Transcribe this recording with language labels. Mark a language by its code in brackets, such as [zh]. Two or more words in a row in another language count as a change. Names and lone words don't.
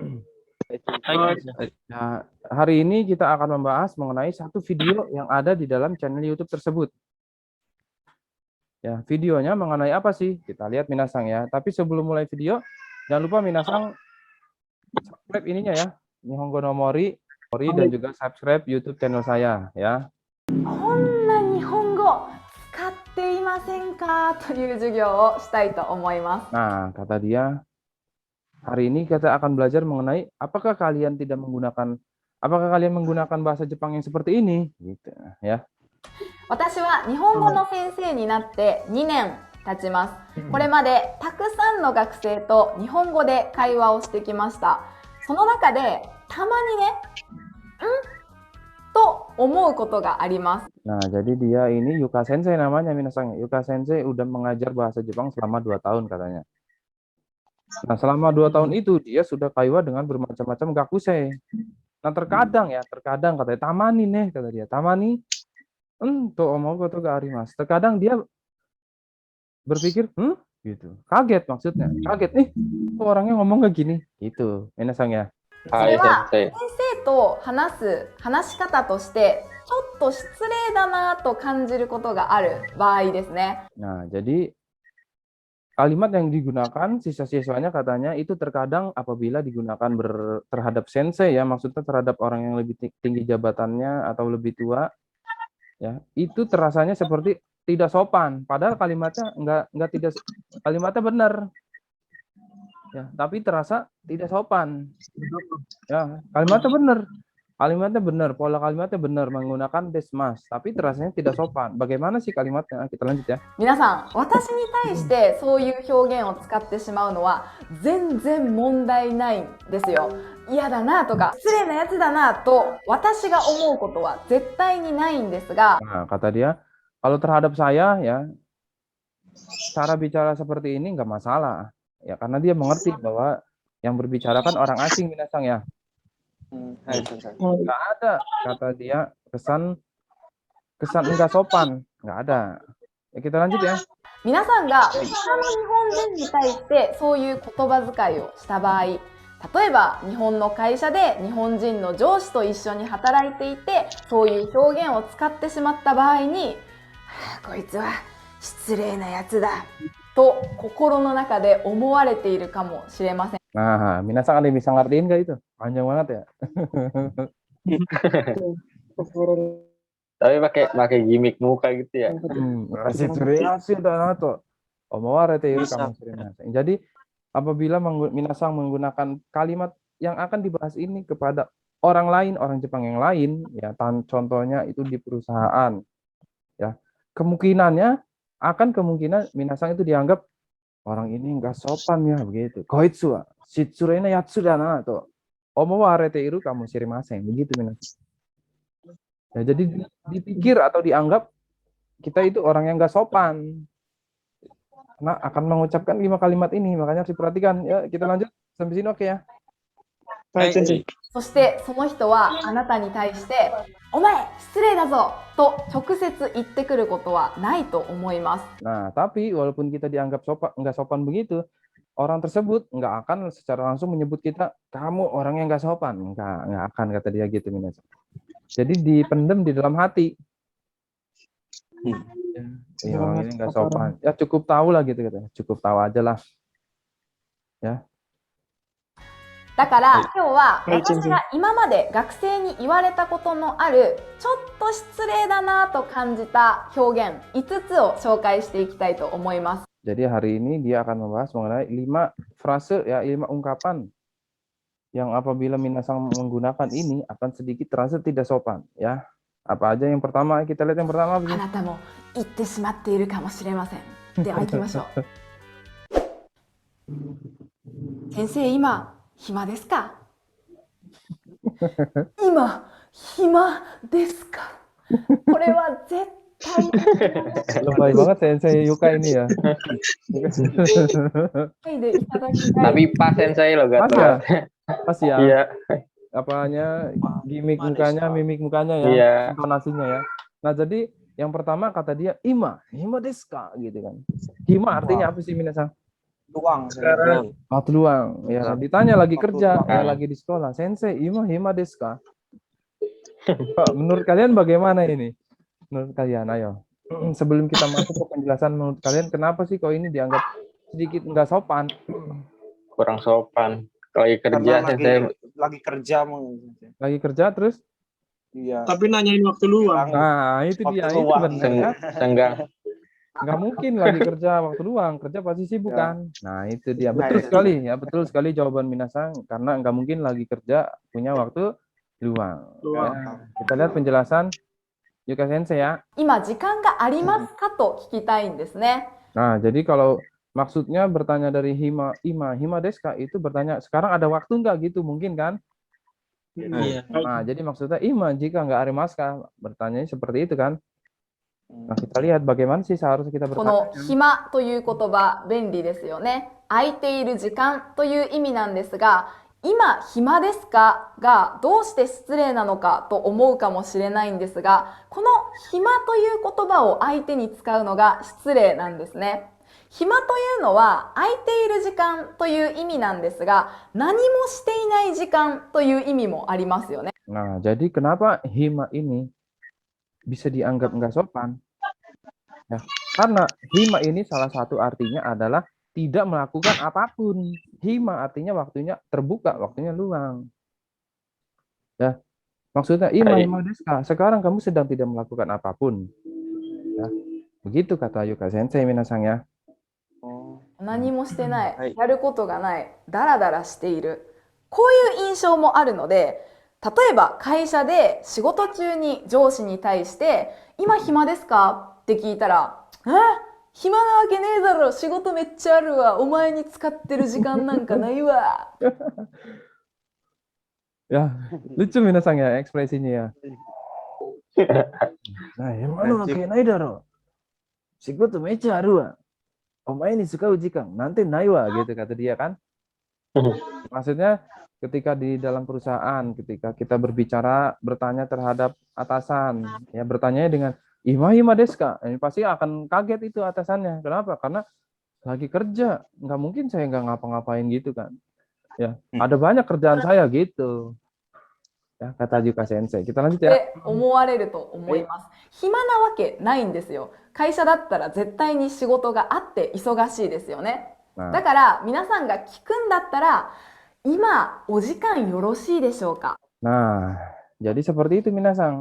[id] Nah, hari ini kita akan membahas mengenai satu video yang ada di dalam channel YouTube tersebut. Ya, videonya mengenai apa sih? Kita lihat, minasang ya. Tapi sebelum mulai video, jangan lupa minasang subscribe ininya ya, Nihongo no Mori, dan juga subscribe YouTube channel saya ya. [ja] こんな日本語使っていませんかという授業をしたいと思います。 [id] Nah, kata dia, hari ini kita akan belajar mengenai apakah kalian menggunakan bahasa Jepang yang seperti ini, gitu ya. [ja] 私は日本語の先生になって2年経ちます。これまでたくさんの学生と日本語で会話をしてきました。その中でたまにね、と思うことがあります。 [id] Nah, jadi dia ini Yuka Sensei namanya, minasang. Yuka Sensei udah mengajar bahasa Jepang selama 2 tahun katanya. Nah, selama 2 tahun itu dia sudah kaiwa dengan bermacam-macam gakusei. Nah, terkadang katanya tamani nih, kata dia. [ja] たまにとおもごとがあります. [id] Terkadang dia berpikir, gitu. Kaget maksudnya. Kaget nih, kok orangnya ngomong kayak gini? Gitu, minasang ya. [ja] それは先生と話し方としてちょっと失礼だなと感じることがある場合ですね。 [id] Nah, jadi kalimat yang digunakan siswa-siswanya katanya itu terkadang apabila digunakan terhadap sensei ya, maksudnya terhadap orang yang lebih tinggi jabatannya atau lebih tua ya, itu terasanya seperti tidak sopan, padahal kalimatnya kalimatnya benar ya, tapi terasa tidak sopan ya. Kalimatnya benar, pola kalimatnya benar, menggunakan desmas, tapi terasanya tidak sopan. Bagaimana sih kalimatnya? Kita lanjut ya. [ja] 皆さん、私に対してそういう表現を使ってしまうのは全然問題ないんですよ。嫌だなとか失礼なやつだなと私が思うことは絶対にないんですが、 [id] Nah, kata dia, kalau terhadap saya ya, cara bicara seperti ini nggak masalah ya, karena dia mengerti bahwa yang berbicara kan orang asing, minasang ya. Nggak ada, kata dia, kesan nggak sopan, nggak ada. Ya, kita lanjut ya. [ja] 皆さんが他の日本人に対してそういう言葉遣いをした場合、例えば日本の会社で日本人の上司と一緒に働いていてそういう表現を使ってしまった場合に、こいつは失礼なやつだと心の中で思われているかもしれません。 [id] Nah, minasang ada yang bisa ngertiin nggak itu? Panjang banget ya. Tapi pakai gimmick muka gitu ya. Jadi apabila minasang menggunakan kalimat yang akan dibahas ini kepada orang lain, orang Jepang yang lain ya, contohnya itu di perusahaan ya, kemungkinan minasang itu dianggap orang ini enggak sopan ya, begitu. [ja] こいつは失礼なやつだなと思われているかむしりません, [id] begitu minasang. Ya, jadi dipikir atau dianggap kita itu orang yang enggak sopan karena akan mengucapkan 5 kalimat ini, makanya harus diperhatikan. Ya, kita lanjut sampai sini, oke ya. [ja] そしてその人はあなたに対して「お前失礼だぞ!」と直接言ってくることはないと思います。 [id] Nah, tapi walaupun kita dianggap nggak sopan begitu, orang tersebut nggak akan secara langsung menyebut kita, kamu orang yang nggak sopan. Nggak akan, kata dia gitu, minasang. Jadi dipendam di dalam hati. Ya, orang ini nggak sopan. Ya cukup tahu lah gitu, katanya. Cukup tahu aja lah. Ya. [ja] だから今日は私が今まで学生に言われたことのあるちょっと失礼だなと感じた表現5つを紹介していきたいと思います。 [id] Jadi hari ini dia akan membahas mengenai 5 frase ya, 5 ungkapan yang apabila minasang menggunakan ini akan sedikit terasa tidak sopan ya. Apa aja yang pertama? Kita lihat yang pertama. [ja] あなたも言ってしまっているかもしれません。では行きましょう。先生、今暇ですか？今暇ですか？これは絶対 [id] Lebay banget sensei Yuka ini ya. [ja] でいただきたい。 [id] Tapi pas sensei lo Pas gak ya? Pas ya. Iya, Apanya gimmick mukanya, mimik mukanya ya, Iya. intonasinya ya. Nah, jadi yang pertama kata dia [ja] 暇ですか [id] gitu kan. Hima artinya apa sih minasan? Luang. Waktu luang. Ya, ditanya lagi Waktu kerja, luang. ya lagi di sekolah. [ja] 先生、暇ですか? [id] Pak, menurut kalian bagaimana ini? Menurut kalian, ayo. Sebelum kita masuk ke penjelasan, menurut kalian kenapa sih kok ini dianggap sedikit nggak sopan? kurang sopan. Kalau lagi kerja Karena sensei lagi kerja Lagi kerja terus? Iya. Tapi nanyain waktu luang. Nah, itu dia. Waktu Itu luang. benar ya. senggang. Nggak mungkin lagi kerja waktu luang, kerja pasti sibuk Ya. kan. Nah itu dia, Nah, betul itu. sekali ya, betul sekali jawaban Minasang, karena nggak mungkin lagi kerja punya waktu luang. Luang. Ya. Kita lihat penjelasan Yuka Sensei ya. [ja] 今時間がありますかと聞きたいんですね。 [id] Nah jadi kalau maksudnya bertanya dari [ja] 暇ですか, [id] itu bertanya sekarang ada waktu nggak gitu, mungkin kan? Iya. Nah jadi maksudnya jika nggak arimaska, bertanya seperti itu kan? Nah kita lihat bagaimana sih seharusnya kita [ja] こ [id] bertanya. [ja] の暇という言葉便利ですよね。空いている時間という意味なんですが、今暇ですかがどうして失礼なのかと思うかもしれないんですが、この暇という言葉を相手に使うのが失礼なんですね。暇というのは空いている時間という意味なんですが、何もしていない時間という意味もありますよね。 [id] Nah jadi kenapa hima ini bisa dianggap nggak sopan? Ya, karena hima ini salah satu artinya adalah tidak melakukan apapun. Hima artinya waktunya terbuka, waktunya luang. Ya, maksudnya [ja] 暇ですか, [id] sekarang kamu sedang tidak melakukan apapun. Ya, begitu kata Yuka Sensei Minasang ya. [ja] 何もしてない、はいやることがない、ダラダラしている、こういう印象もあるので、例えば会社で仕事中に上司に対して「今暇ですか?」って聞いたら「暇なわけねえだろ、仕事めっちゃあるわ、お前に使ってる時間なんかないわ」 [id] Ya, lucu Minasang ya ekspresinya ya. Nah, emang kayak [ja] ないだろ. 仕事めちゃあるわ. お前にすかう時間, [id] nanti [ja] ないわ [id] gitu kata dia kan. Maksudnya ketika di dalam perusahaan, ketika kita berbicara, bertanya terhadap atasan, ya bertanya dengan [ja] 暇ですか, [id] ini pasti akan kaget itu atasannya. Kenapa? Karena lagi kerja, nggak mungkin saya nggak ngapa-ngapain gitu kan. Ya, ada banyak kerjaan saya gitu. Ya, kata Yuka Sensei. Kita lanjut [ja] っ [id] ya. [ja] て思われると思います。暇なわけないんですよ。会社だったら絶対に仕事があって忙しいですよね。 [id] Nah, [ja] だから皆さんが聞くんだったら今お時間よろしいでしょうか。 [id] nah, jadi seperti itu Minasang.